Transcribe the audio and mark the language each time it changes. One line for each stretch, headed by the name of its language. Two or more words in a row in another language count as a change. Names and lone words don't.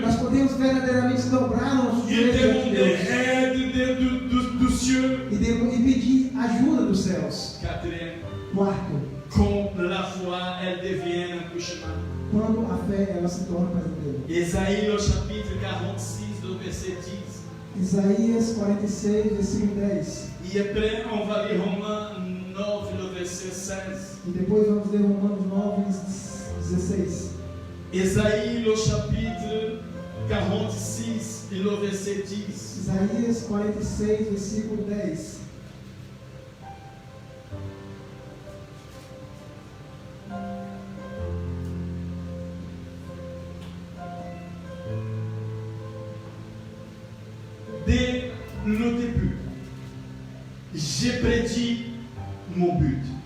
Portuguese: Nós podemos verdadeiramente dobrar nossos et joelhos diante de demander Deus
French: aide du cieux.
Portuguese: e pedir ajuda dos céus. Quatrième, Quarto,
French: quand la foi, elle devient un cauchemar.
Portuguese: quando a fé ela se torna um pesadelo.
French: Ésaïe, au chapitre 46, au verset 10.
Portuguese: Isaías 46, versículo 10.
French: Et après, on va lire Romains 9, le verset 16.
Portuguese: E depois vamos ler Romanos 9, 16.
French: Ésaïe, le chapitre 46, et le verset 10.
Portuguese: Isaías 46, versículo 10.
French: Dès le début, j'ai prédit mon but.